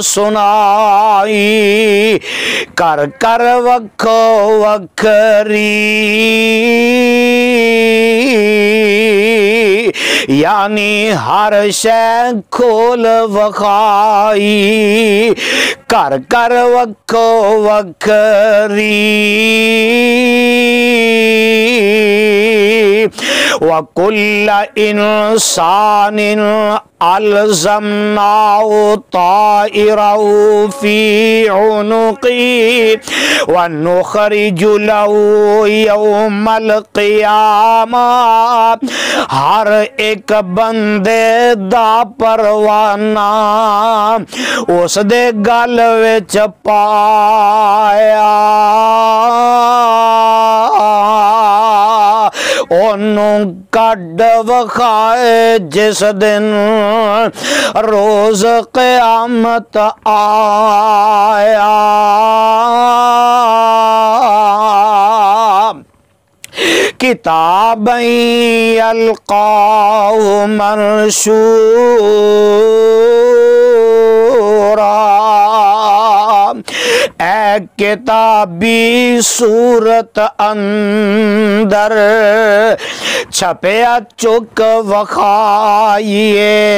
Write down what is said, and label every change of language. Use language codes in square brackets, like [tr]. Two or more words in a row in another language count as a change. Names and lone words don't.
[pa] سنائی کر کر وکھو وکھری، یعنی ہر شے کھول وکھائی کر کر وکھو وکھری۔ [ar] وَكُلَّ إِنسَانٍ أَلْزَمْنَاهُ طَائِرَهُ فِي عُنُقِهِ وَنُخْرِجُ لَهُ يَوْمَ الْقِيَامَةِ۔ [pa] ہر ایک بندے دا پروانہ اس دے گل وچ پایا، انہوں کڈ وکھائے جس دن روز قیامت آیا۔ [ar] کتابًا یلقاہ منشورا، [pa] اے کتابی صورت اندر چھپیا چک وکھائیے،